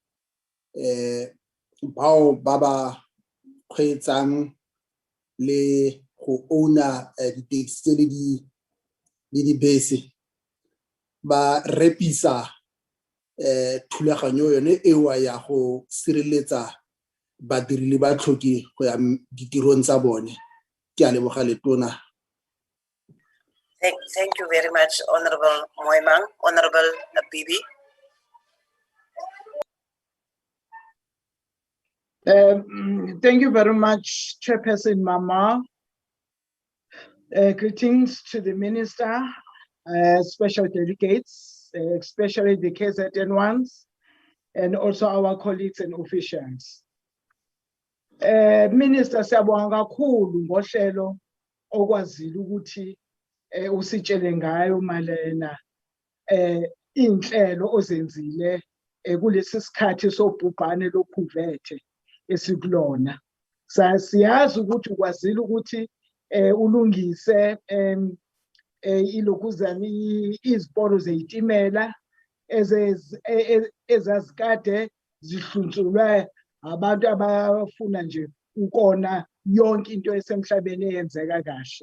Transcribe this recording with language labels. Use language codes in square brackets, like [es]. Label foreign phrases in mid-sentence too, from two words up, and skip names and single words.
[tn] bao ba ba kgweetsang le go owna di-taxi le dibese ba repisa thulaganyo yone ewa ya go sireletsa badiri le batlhoki go ya ditirong tsa bone. Ke a leboga letona. [en] Thank you very much, Honorable Moimang. Honorable Bibi. Thank you very much, Chairperson Mama. Greetings to the Minister, special delegates, especially the KZN ones, and also our colleagues and officials. Minister, [zu] siyabonga kakhulu ngohlelo okwazile ukuthi usitshele ngayo malena inhlelo ozenzile kulesi sikhathi sobhubhane lokhuvethe esikulona. Siyazi ukuthi ukwazile ukuthi ulungise ilokuzana iziporo zeyitimela ezazikade zihlunsulwe abantu abafuna nje ukona yonke into esemhlabeni eyenzeka kahle.